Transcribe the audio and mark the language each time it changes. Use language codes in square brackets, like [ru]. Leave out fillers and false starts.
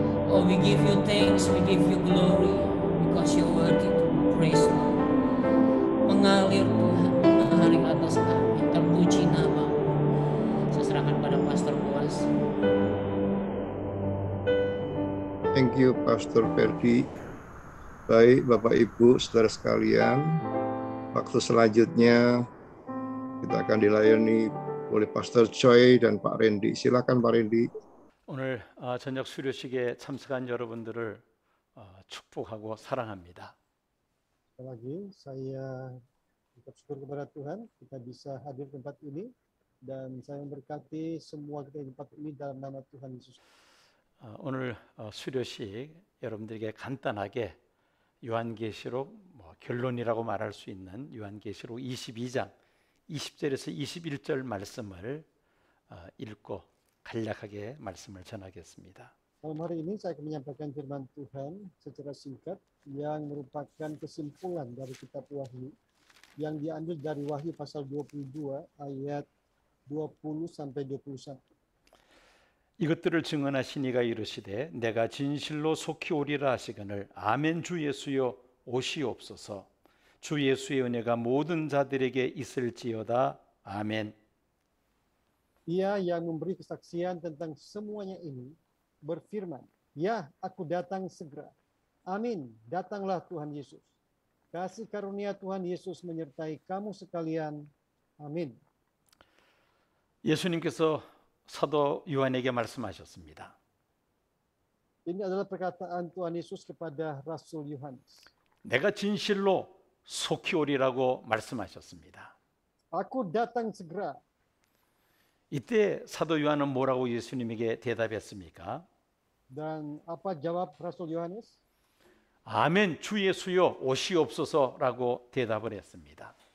[en] Oh, we give you thanks, we give you glory, because you're worthy to praise, Lord. [id] Mengalir Tuhan, mengalir atas kami, terpuji namamu. Saya serahkan pada Pastor Boas. [en] Thank you, Pastor Ferdi. [id] Baik, Bapak Ibu, saudara sekalian, waktu selanjutnya kita akan dilayani oleh Pastor Choi dan Pak Randy. Silakan Pak Randy. [ko] 오늘 저녁 수료식에 참석한 여러분들을 축복하고 사랑합니다. [id] Sekali lagi saya ucap syukur kepada Tuhan kita bisa hadir di tempat ini dan saya memberkati semua kita di tempat ini dalam nama Tuhan Yesus. [ko] 오늘 수료식 여러분들에게 간단하게 요한계시록 결론이라고 말할 수 있는 요한계시록 22장 20절에서 21절 말씀을 읽고 간략하게 말씀을 전하겠습니다. [id] Malam hari ini saya akan menyampaikan firman Tuhan secara singkat yang merupakan kesimpulan dari kitab Wahyu yang diambil dari Wahyu pasal 22 ayat 20 sampai 21. [ko] 이것들을 증언하시니가 이르시되 내가 진실로 속히 오리라 하시거늘 아멘 주 예수여 오시옵소서. 주 예수의 은혜가 모든 자들에게 있을지어다. 아멘. [id] Ia yang memberi kesaksian tentang semuanya ini berfirman, ya aku datang segera. Amin, datanglah Tuhan Yesus. Kasih karunia Tuhan Yesus menyertai kamu sekalian. Amin. [ko] 예수님께서 사도 요한에게 말씀하셨습니다. [id] Ini adalah perkataan Tuhan Yesus kepada Rasul Yohanes. [ko] 내가 진실로 속히 오리라고 말씀하셨습니다. [id] Aku datang segera. [ko] 이때 사도 요한은 뭐라고 예수님에게 대답했습니까? [id] Dan apa jawab Rasul Yohanes? [ko] 아멘 주 예수여 오시옵소서라고 대답을 했습니다.